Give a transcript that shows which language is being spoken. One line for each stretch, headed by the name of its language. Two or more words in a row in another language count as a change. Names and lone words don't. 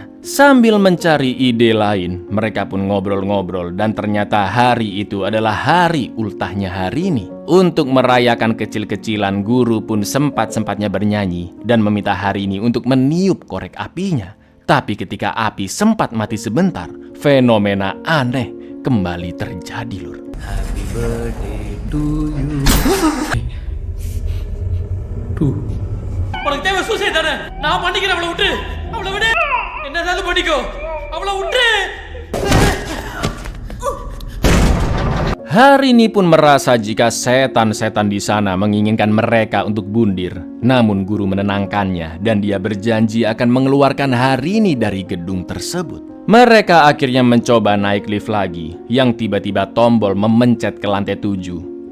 Indonesian: Sambil mencari ide lain, mereka pun ngobrol-ngobrol dan ternyata hari itu adalah hari ultahnya Harini. Untuk merayakan kecil-kecilan, guru pun sempat-sempatnya bernyanyi dan meminta Harini untuk meniup korek apinya. Tapi ketika api sempat mati sebentar, fenomena aneh kembali terjadi lur.
English: Happy birthday to you.
Tamil: உனக்கு தேவை சூசைட் தானே? நான் பண்ணிக்கிறேன், அவளை விட்டு. அவளை விடு. என்னதாலும் பண்ணிக்கோ. அவளை விட்டு.
Indonesian: Harini pun merasa jika setan-setan di sana menginginkan mereka untuk bundir. Namun guru menenangkannya dan dia berjanji akan mengeluarkan Harini dari gedung tersebut. Mereka akhirnya mencoba naik lift lagi yang tiba-tiba tombol memencet ke lantai 7.